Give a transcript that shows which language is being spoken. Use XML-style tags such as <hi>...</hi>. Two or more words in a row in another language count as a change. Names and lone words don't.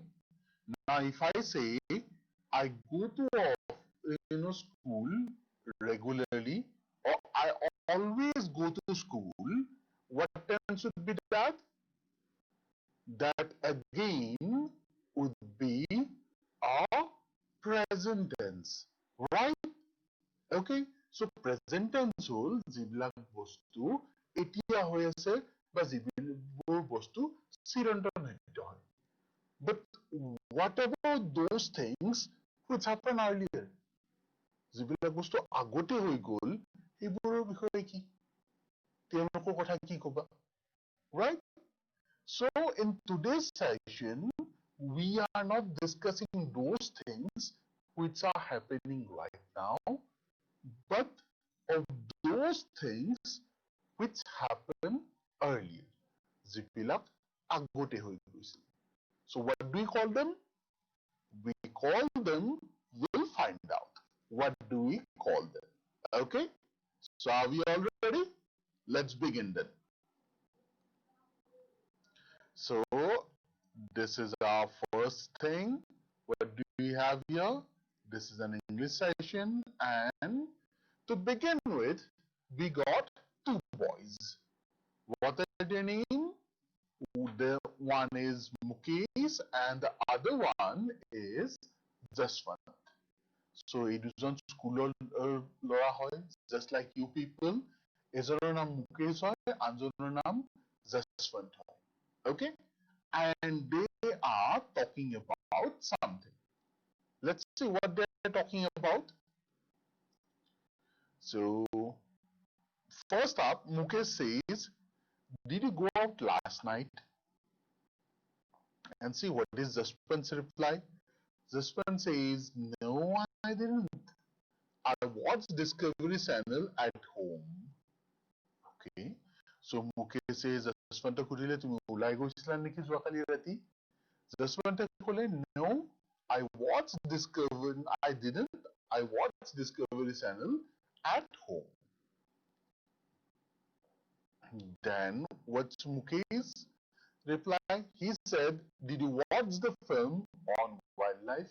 <en>Now, if I say I go to school regularly, or I always go to school, what tense would be that? That again would be a present tense, right? Okay, so present tense</en> <as>হ'ল যিবিলাক বস্তু এতিয়া হয় আছে বা যিবিলাকবোৰ বস্তু চিৰন্তন হৈতে হয়.</as> <en>But what about those things which happened earlier?</en> <as>যিবিলাক বস্তু আগতে হৈ গ'ল সেইবোৰৰ বিষয়ে কি তেওঁলোকৰ কথা কি কবা,</as> <en>right? So in today's session we are not discussing those things which are happening right now, but of those things which happened earlier,</en> <as>যিবিলাক আগতে হৈ গৈছিল.</as> <en>So what do we call them? We call them, we'll find out. What do we call them? Okay, so are we all ready? Let's begin then. So this is our first thing. What do we have here? This is an English session, and to begin with, we got two boys. What are their names? The one is Mukesh and the other one is Jaswant.</en> <as>So এই দুজন স্কুলৰ ল'ৰা হয়,</as> <en>just like you people.</en> <as>এজনৰ নাম মুকেশ হয়, আনজনৰ নাম Jaswant হয়.</as> <en>Okay, and they are talking about something. Let's see what they're talking about. So first up, Mukesh says, did you go out last night? And see what is Jaswant's reply. Jaswant says, no, I didn't. I watched Discovery Channel at home. Okay, so Mukesh says,</en> <as>Jaswant সুধিলে তুমি ওলাই গৈছিলা নেকি যোৱাকালি ৰাতি? Jaswant ক'লে,</as> <en>no, I didn't. I watched Discovery Channel at home. Then what's Mukesh reply? He said, did you watch the film on wildlife?</en>